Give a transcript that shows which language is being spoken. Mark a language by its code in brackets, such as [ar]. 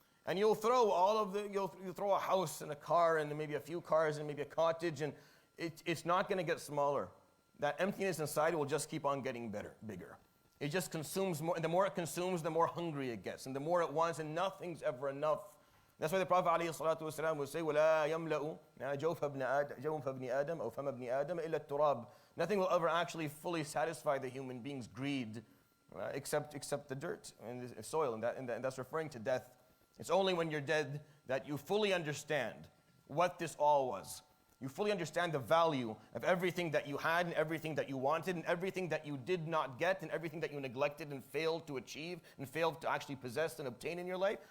[en] And you'll throw you'll throw a house and a car and maybe a few cars and maybe a cottage, and it's not going to get smaller. That emptiness inside will just keep on getting bigger. It just consumes more, and the more it consumes, the more hungry it gets, and the more it wants, and nothing's ever enough. That's why the Prophet ﷺ would say, [ar] وَلَا يَمْلَأُ جَوْفَ ابْنِ آدَمَ أو فَمَ ابْنِ آدَمَ إِلَّا التُّرَابِ. [en] Nothing will ever actually fully satisfy the human being's greed except the dirt and the soil, and that's referring to death. It's only when you're dead that you fully understand what this all was. You fully understand the value of everything that you had and everything that you wanted and everything that you did not get and everything that you neglected and failed to achieve and failed to actually possess and obtain in your life.